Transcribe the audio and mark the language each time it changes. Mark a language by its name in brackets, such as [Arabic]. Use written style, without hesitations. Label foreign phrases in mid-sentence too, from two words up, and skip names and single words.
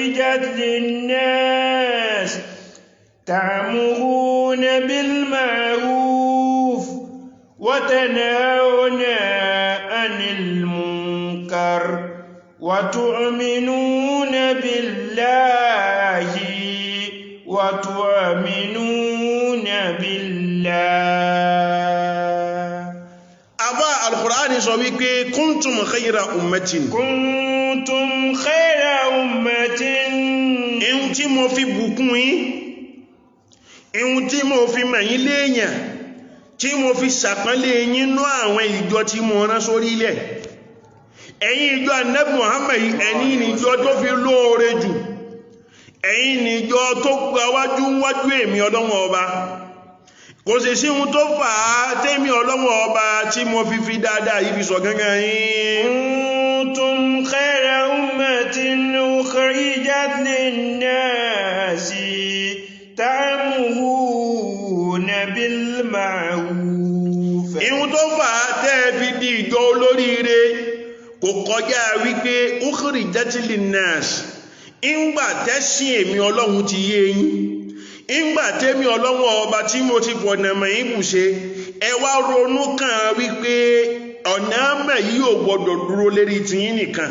[Arabic] أخرجت للناس تأمرون بالمعروف وتنهون عن المنكر وتؤمنون بالله [Yoruba] Àbá Al-Qur'ani sọ wípé [Arabic] كنتم خير أمة. كنتم خير أمة. [Yoruba] Ihun tí mo fi bùkún yín, ihun tí mo fi mọ̀ yín léèyàn, tí mo fi ṣàpọ́nlé yín nú àwọn ìjọ tí mo rán sórí ilẹ̀. Ẹ̀yin ìjọ Ànábì Muhammad yìí, ẹ̀yin ni ìjọ tó fi lóore jù. Ẹ̀yin ni ìjọ tó gba wájú èmi Ọlọ́hun Ọba. Kò sì sí ohun tó fà á tẹ́mi Ọlọ́hun Ọba tí mo fi dáadáa yìí fi sọ gángan yín. [Arabic] كنتم خير أمة أخرجت للناس تأمرون بالمعروف. [Yoruba] Ihun tó fà á tẹ́ fi di ìjọ olóríire kò kọjá wípé [Arabic] أخرجت للناس. [Yoruba] Ìgbà tẹ́sìn èmi Ọlọ́hun ti yé yín, ìgbà tẹ́mi Ọlọ́hun Ọba tí mo ti fọ̀nà mọ̀ yín bùṣe, ẹ wá ronú kàn wípé ọ̀nà mẹ́ yìí ò gbọdọ̀ dúró lérí tiyín nìkan.